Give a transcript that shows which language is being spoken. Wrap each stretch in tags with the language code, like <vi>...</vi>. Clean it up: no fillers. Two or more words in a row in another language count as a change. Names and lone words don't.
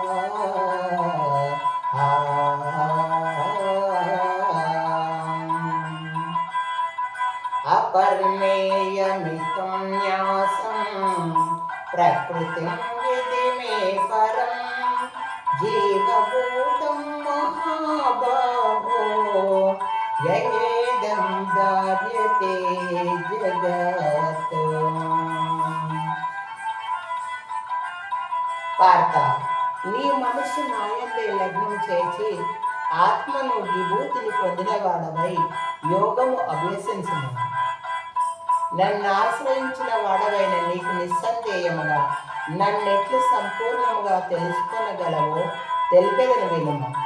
<sa>अपर्मेयमितं न्यासं प्रकृतिं विधि मे परं जीवभूतं महाबाहो ययेदं धार्यते जगत्।</sa> <te>పార్థ, నీ మనస్సు నాయందే లగ్నం చేసి ఆత్మను విభూతిని పొందినవాడవై యోగము అభ్యసించుము. నన్ను ఆశ్రయించిన వాడవైన నీకు నిస్సందేహముగా నన్నెట్లు సంపూర్ణముగా తెలుసుకొనగలవో తెలిపెదను వినుము.</te>